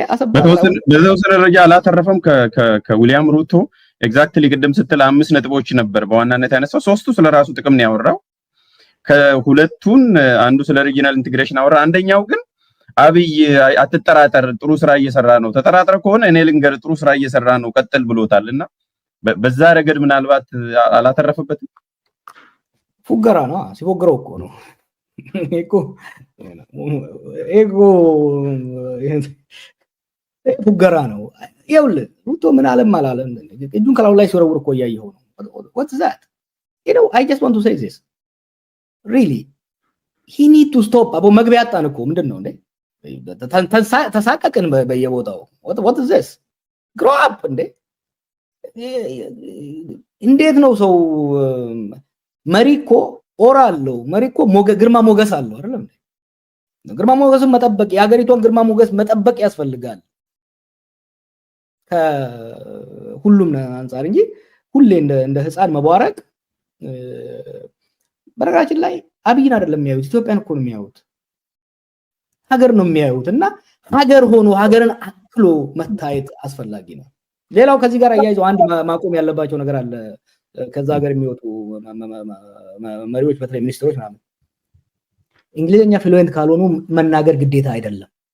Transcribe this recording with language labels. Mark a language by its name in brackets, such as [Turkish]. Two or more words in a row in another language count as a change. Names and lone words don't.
[Amharic] በተወሰነ ደረጃ አላተረፈም ከዊሊያም ሩቶ ኤግዛክትሊ ቅድም ስትል 5 ነጥቦች ነበር በዋናነት ያነሳው ሶስቱ ስለራሱ ጥቅም ነው ያወራው ከሁለቱን አንዱ ስለ [English] regional integration [Amharic] አወራ አንደኛው ግን አብይ አትጠራጠር ጥሩ ስራ እየሰራ ነው ተጠራጥረ ከሆነ እኔ ልንገር ጥሩ ስራ እየሰራ ነው ቀጥል ብሎታልና በዛ ረገድ ምናልባት አላተረፈበትም ፉገራ ነው ሲፎገረው እኮ ነው ኤጎ ፉገራ ነው ይኸውልህ ሩቶ ምን አለም አላለም እጁን ከላው ላይ ሲወረውር እኮ ያየው ነው [English] what's that I just want to say this really he need to stop [Amharic] አቦ መግቢያ አጣን እኮ ምንድነው እንዴ ተሳቀቅን በየቦታው [English] what is this grow up [Amharic] እንዴ እንዴት ነው ሰው መሪኮ ኦራሎ መሪኮ ግርማ ሞገስ አለው አይደለም ግርማ ሞገስን መጠበቅ የሀገሪቷን ግርማ ሞገስ መጠበቅ ያስፈልጋል ከሁሉም አንፃር እንጂ ሁሌ እንደ ህፃን መቧረቅ በረጋችን ላይ አብይን አይደለም የሚያዩት ኢትዮጵያን እኮ ነው የሚያዩት ሀገር ነው የሚያዩትና ሀገር ሆኖ ሀገርን አክሎ መታየት አስፈላጊ ነው ሌላው ከዚህ ጋር አያይዘው አንድ ማቆም ያለባቸው ነገር አለ ከዛ ሀገር የሚወጡ መሪዎች በተለይ ሚኒስትሮች ማለት እንግሊዘኛ ፍሉዌንት ካልሆኑ መናገር ግዴታ አይደለም